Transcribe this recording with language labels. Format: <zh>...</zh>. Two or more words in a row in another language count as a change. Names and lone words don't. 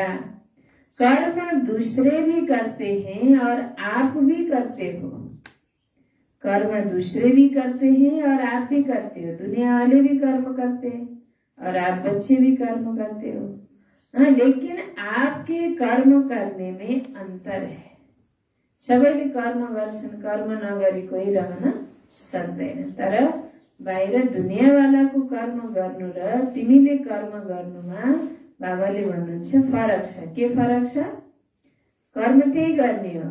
<hi>कर्म दूसरे भी करते हैं और आप भी करते हो। कर्म दूसरे भी करते हैं और आप भी करते हो। दुनिया वाले भी कर्म करते हैं और आप बच्चे भी कर्म करते हो। लेकिन आपके कर्म करने में अंतर है।</hi> <ne>सबैले कर्म गर्छन्, कर्म नगरी कोही रहन सक्दैन। तर बाहिर दुनियाँवालाको कर्म गर्नु र तिमीले कर्म गर्नुमा बाबाले भन्नुहुन्छ फरक छ। के फरक छ? कर्म त्यही गर्ने हो।</ne>